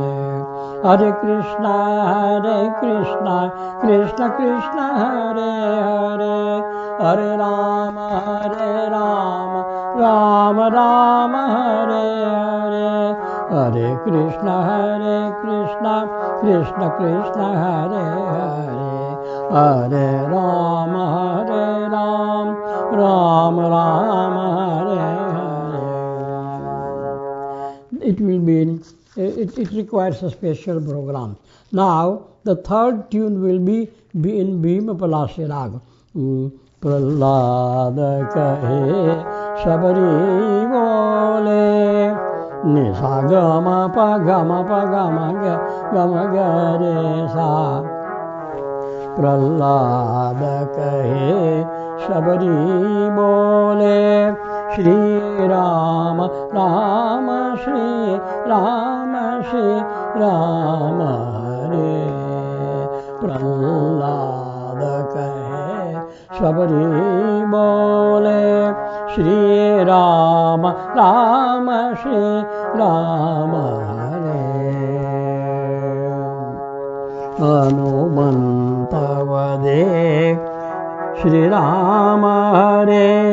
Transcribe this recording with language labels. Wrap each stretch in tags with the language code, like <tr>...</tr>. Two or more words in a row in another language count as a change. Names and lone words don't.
<en>Hare Krishna, Krishna Krishna, Hare Hare, Hare Rama, Rama Rama, Hare Hare, Hare Krishna, Krishna Krishna, Hare Hare, Hare Rama, Rama Rama, Hare Hare. It will be, it requires a special program. Now, the third tune will be in Bhima Palasi Rag.</en> <hi>प्रहलाद कहे सबरी बोले निसा गम प गम ग रे सा प्रहलाद कहे सबरी बोले श्री राम राम श्री राम हरे प्रहलाद कहे सबरी बोले श्री राम राम हरे हनुमंत वदे श्री राम हरे</hi>